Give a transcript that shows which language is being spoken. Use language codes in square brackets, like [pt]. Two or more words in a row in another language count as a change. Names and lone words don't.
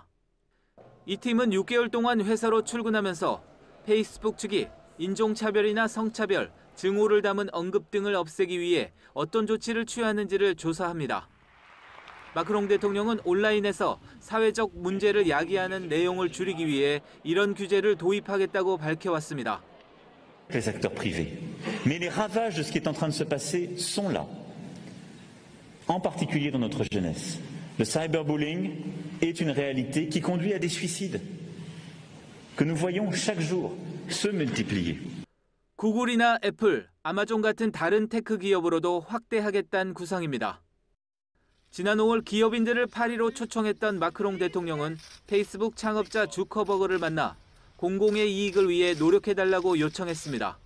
[ko] 이 팀은 6개월 동안 회사로 출근하면서 페이스북 측이 인종차별이나 성차별, 증오를 담은 언급 등을 없애기 위해 어떤 조치를 취하는지를 조사합니다. 마크롱 대통령은 온라인에서 사회적 문제를 야기하는 내용을 줄이기 위해 이런 규제를 도입하겠다고 밝혀왔습니다. [fr] Les acteurs privés. Mais les ravages de ce qui est en train de se passer sont là. En particulier dans notre jeunesse. Le cyberbullying est une réalité qui conduit à des suicides que nous voyons chaque jour se multiplier. [ko] 구글이나 애플, 아마존 같은 다른 테크 기업으로도 확대하겠다는 구상입니다. 지난 5월 기업인들을 파리로 초청했던 마크롱 대통령은 페이스북 창업자 주커버그를 만나 공공의 이익을 위해 노력해달라고 요청했습니다.